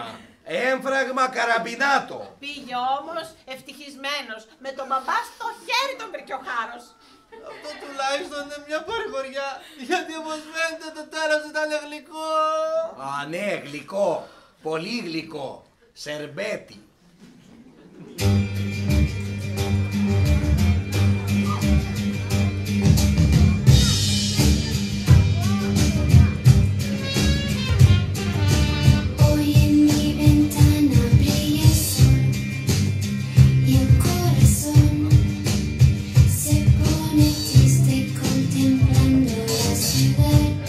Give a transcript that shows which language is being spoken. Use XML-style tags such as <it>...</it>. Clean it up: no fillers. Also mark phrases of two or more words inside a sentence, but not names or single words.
<el>Έμφραγμα καραμπινάτο. Πήγε όμως ευτυχισμένος. Με τον μπαμπά στο χέρι τον βρήκε ο χάρος. Αυτό τουλάχιστον είναι μια παρηγοριά. Γιατί όπως φαίνεται το τέλος ήταν γλυκό. Α, ναι, γλυκό. Πολύ γλυκό. Σερμπέτι.</el> <es>Hoy en mi ventana brilla el sol y el corazón se pone triste contemplando la ciudad.</es>